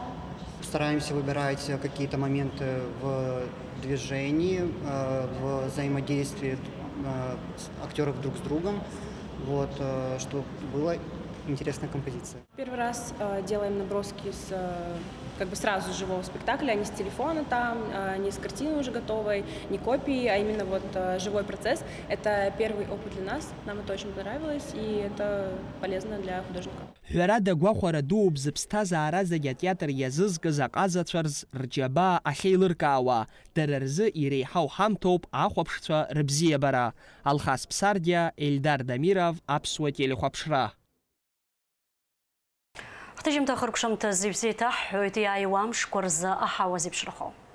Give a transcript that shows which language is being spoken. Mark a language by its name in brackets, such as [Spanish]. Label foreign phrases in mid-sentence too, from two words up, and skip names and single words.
[Russian] Стараемся выбирать какие-то моменты в движении, в взаимодействии актеров друг с другом, чтобы была интересная композиция. Первый раз делаем наброски сразу с живого спектакля, не с телефона там, не с картины уже готовой, не копии, а именно живой процесс. Это первый опыт для нас, нам это очень понравилось, и это полезно для художника. [Abkhazian] Ҳәарада гәахәара дууп зыԥсҭазаара зегьы атеатр иазызкыз аҟазацәарз рџьабаа ахьеилыркаауа, дара рзы иреиҳау ҳамҭоуп ахәаԥшцәа рыбзиабара. Алхас Ԥсардиа, Ельдар Дамиров, аԥсуа телехәаԥшра. Ҳҭыжьымҭа хыркәшамҭа зибзеит аҳҳәоит иааиуа амшқәа рзы аҳауа зеиԥшрахо.